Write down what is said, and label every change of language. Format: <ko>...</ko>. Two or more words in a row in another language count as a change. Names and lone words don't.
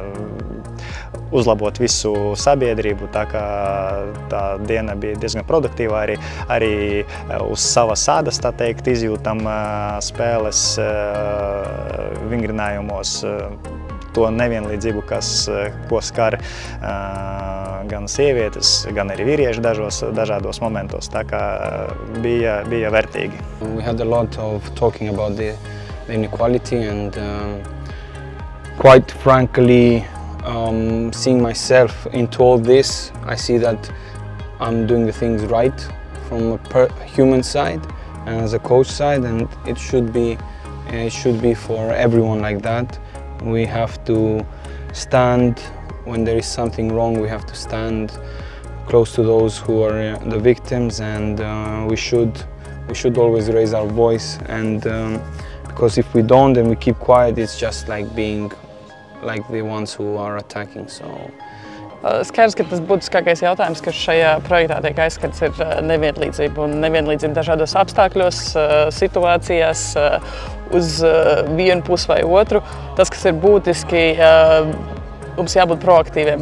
<lv>uzlabot visu sabiedrību, tā kā tā diena bija diezgan produktīva, arī uz savas ādas, tā teikt, izjūtam spēles vingrinājumos to nevienlīdzību, ko skar gan sievietes, gan arī vīrieši dažādos momentos, tā kā bija vērtīgi.</lv> <en>We had a lot of talking about the inequality and quite frankly, seeing myself into all this, I see that I'm doing the things right from a human side and as a coach side, and it should be for everyone like that. We have to stand when there is something wrong. We have to stand close to those who are the victims, and we should always raise our voice. And because if we don't and we keep quiet, it's just like being like the ones who are attacking. So.</en> <lv>Skaidrs, ka tas būtiskākais jautājums, kas šajā projektā tiek aizskats, ir nevienlīdzība. Un nevienlīdzība dažādos apstākļos, situācijās, uz vienu pusi vai otru. Tas, kas ir būtiski, mums jābūt proaktīviem.</lv>